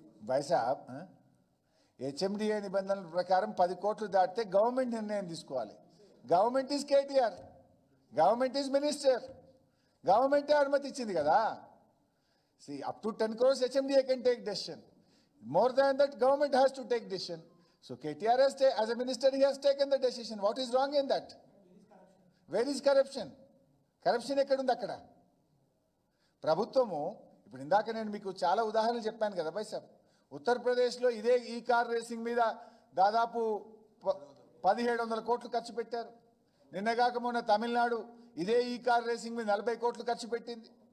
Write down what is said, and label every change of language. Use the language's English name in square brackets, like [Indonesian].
[Telugu] వైసాబ్ HMDA నిబంధనల ప్రకారం 10 కోట్లు దాటితే గవర్నమెంట్ నిర్ణయం తీసుకోవాలి. [English] government is KTR, government is minister, [Telugu] గవర్నమెంటే అనుమతి ఇచ్చింది కదా. [English] Up to 10 crores HMDA can take decision. More than that, government has to take decision. So KTR has as a minister, he has taken the decision. What is wrong in that? Where is corruption? [Telugu] Corruption ఎక్కడుంది అక్కడ? ప్రభుత్వము ఇప్పుడు ఇందాక నేను మీకు చాలా ఉదాహరణలు చెప్పాను కదా బై సార్. ఉత్తరప్రదేశ్లో ఇదే ఈ కార్ రేసింగ్ మీద దాదాపు 1700 కోట్లు ఖర్చు పెట్టారు. నిన్నగాక మొన్న తమిళనాడు ఇదే ఈ కార్ రేసింగ్ మీద 40 కోట్లు ఖర్చు పెట్టింది.